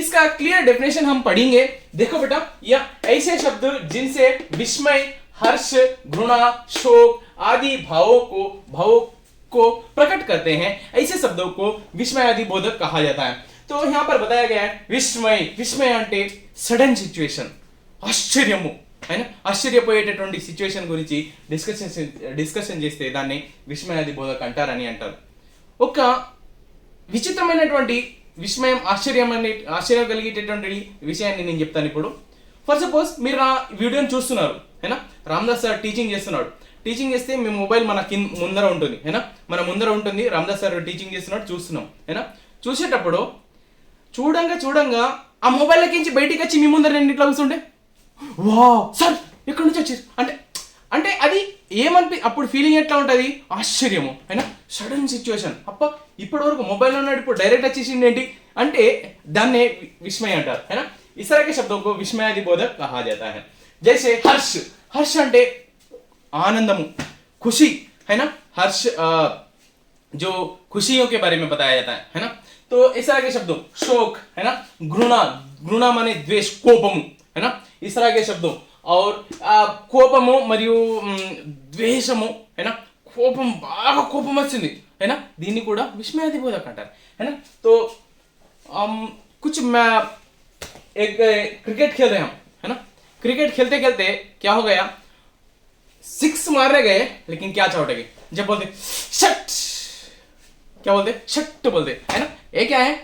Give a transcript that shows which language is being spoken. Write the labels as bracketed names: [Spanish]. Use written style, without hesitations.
[Hindi] इसका clear definition हम पढ़ेंगे। देखो बेटा, यह ऐसे शब्द जिनसे विस्मय, हर्ष, घृणा, शोक आदि भावों को प्रकट करते हैं, ऐसे शब्दों को विस्मयादि बोधक कहा जाता है। तो यहाँ पर बताया गया है विस्मय [Telugu] అంటే సడన్ సిచ్యువేషన్, ఆశ్చర్యము [Hindi] है ना। [Telugu] ఆశ్చర్యపోయేటటువంటి సిచ్యువేషన్ గురించి డిస్కషన్ చేస్తే దాన్ని విస్మయాది బోధక అంటారని అంటారు। ఒక విచిత్రమైనటువంటి విస్మయం, ఆశ్చర్యం కలిగేటటువంటి విషయాన్ని నేను చెప్తాను ఇప్పుడు। ఫర్ సపోజ్ మీరు నా వీడియోని చూస్తున్నారు [Hindi] है ना। [Telugu] రామదాస్ సార్ టీచింగ్ చేస్తున్నాడు, టీచింగ్ చేస్తే మీ మొబైల్ మన ముందర ఉంటుంది है ना, మన ముందర ఉంటుంది। రామదాస్ సార్ టీచింగ్ చేస్తున్నాడు, చూస్తున్నాం [Hindi] है ना। [Telugu] చూసేటప్పుడు చూడంగా ఆ మొబైల్ నుంచి బయటికి వచ్చి మీ ముందర నేను ఇట్లా కూర్చుంటే వావ్ సార్ ఎక్కడి నుంచి వచ్చారు అంటే అది అప్పుడు ఫీలింగ్ ఎట్లా ఉంటుంది? [Hindi] ఆశ్చర్యము है ना। [Telugu] సడన్ సిచ్యువేషన్, అప్ప ఇప్పటి వరకు మొబైల్లో ఉన్నాడు, ఇప్పుడు డైరెక్ట్ వచ్చేసింది ఏంటి అంటే దాన్నే విస్మయ అంటారు [Hindi] है ना। इस तरह के शब्दों को विस्मयादि बोधक कहा जाता है। जैसे हर्ष అంటే आनंदमु, खुशी है ना। हर्ष जो खुशियों के बारे में बताया जाता है ना। तो इस तरह के शब्दों शोक है ना, घृणा माने द्वेष, कोपमु है ना। इस तरह के शब्दों और [Telugu] కోపము మరియు ద్వేషము [Hindi] है ना। [Telugu] కోపం, బాగా కోపం వచ్చింది [Hindi] है ना, [Telugu] దీన్ని కూడా విస్మయాది బోధక అంటారు है ना। [Hindi] तो कुछ एक क्रिकेट खेल रहे हम है ना। क्रिकेट खेलते खेलते क्या हो गया, 6 मारने गए लेकिन क्या चौट गए, जब बोलते शट, क्या बोलते? शट बोलते है ना। ये क्या है?